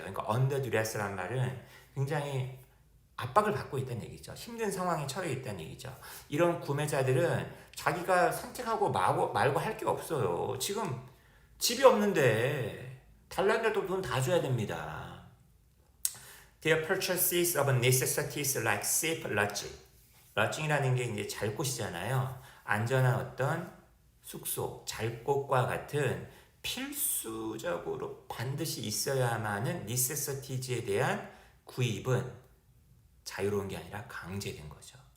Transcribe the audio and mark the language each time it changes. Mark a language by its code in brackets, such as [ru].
[ko] 그러니까 under duress라는 말은 굉장히 압박을 받고 있다는 얘기죠. 힘든 상황에 처해 있다는 얘기죠. 이런 구매자들은 자기가 선택하고 말고 할 게 없어요. 지금 집이 없는데 달란데도 돈 다 줘야 됩니다. [en] Their purchases of necessities like safe lodging. [ko] lodging이라는 게 이제 잘 곳이잖아요. 안전한 어떤 숙소, 잘 곳과 같은 필수적으로 반드시 있어야만은 necessities에 대한 구입은 자유로운 게 아니라 강제된 거죠.